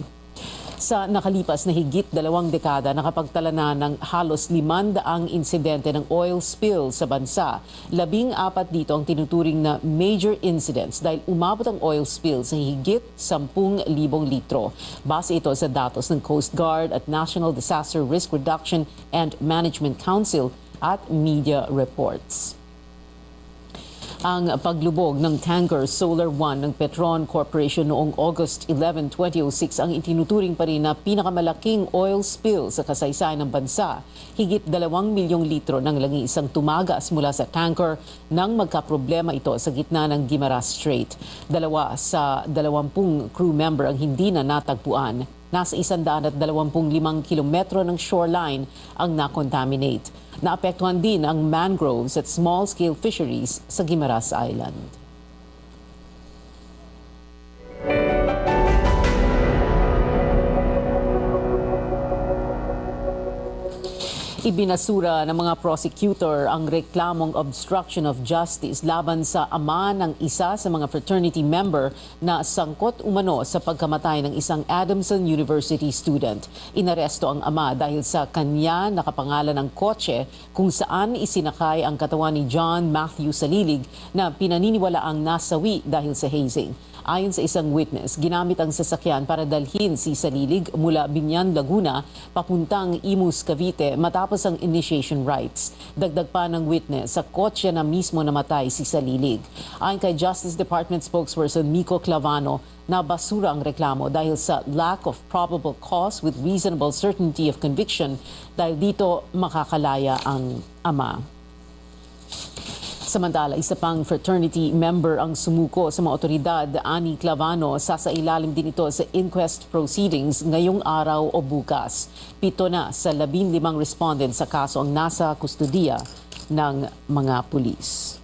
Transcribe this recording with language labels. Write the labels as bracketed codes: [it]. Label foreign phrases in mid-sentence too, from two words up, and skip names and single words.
[tl] Sa nakalipas na higit 2 dekada, nakapagtala na ng halos 500 insidente ng [en] oil spill [tl] sa bansa. 14 dito ang tinuturing na [en] major incidents [tl] dahil umabot ang [en] oil spill [tl] sa higit 10,000 litro. Base ito sa datos ng Coast Guard at National Disaster Risk Reduction and Management Council at [en] media reports. [tl] Ang paglubog ng tanker Solar One ng Petron Corporation noong August 11, 2006 ang itinuturing pa rin na pinakamalaking [en] oil spill [tl] sa kasaysayan ng bansa. Higit 2 milyong litro ng langis ang tumagas mula sa tanker nang magkaproblema ito sa gitna ng Guimaras Strait. 2 sa 20 [en] crew member [tl] ang hindi na natagpuan. Nasa 125 kilometro ng shoreline ang nakontaminate. Naapektuhan din ang mangroves at [en] small-scale fisheries [tl] sa Guimaras Island. Ibinasura ng mga prosecutor ang reklamong [en] obstruction of justice [tl] laban sa ama ng isa sa mga [en] fraternity member [tl] na sangkot umano sa pagkamatay ng isang Adamson University student. Inaresto ang ama dahil sa kanya nakapangalan ng kotse kung saan isinakay ang katawan ni John Matthew Salilig na pinaniniwalaang nasawi dahil sa hazing. Ayon sa isang witness, ginamit ang sasakyan para dalhin si Salilig mula Binyan, Laguna, papuntang Imus, Cavite matapos ang [en] initiation rites. [tl] Dagdag pa ng witness, sa kotse na mismo namatay si Salilig. Ayon kay [en] Justice Department spokesperson [tl] Miko Clavano, nabasura ang reklamo dahil sa [en] lack of probable cause with reasonable certainty of conviction [tl] dahil dito makakalaya ang ama. Samantala, isa pang [en] fraternity member [tl] ang sumuko sa mga otoridad, Ani Clavano, sasailalim din ito sa [en] inquest proceedings [tl] ngayong araw o bukas. 7 na sa 15 respondents sa kaso ang nasa kustudiya ng mga pulis.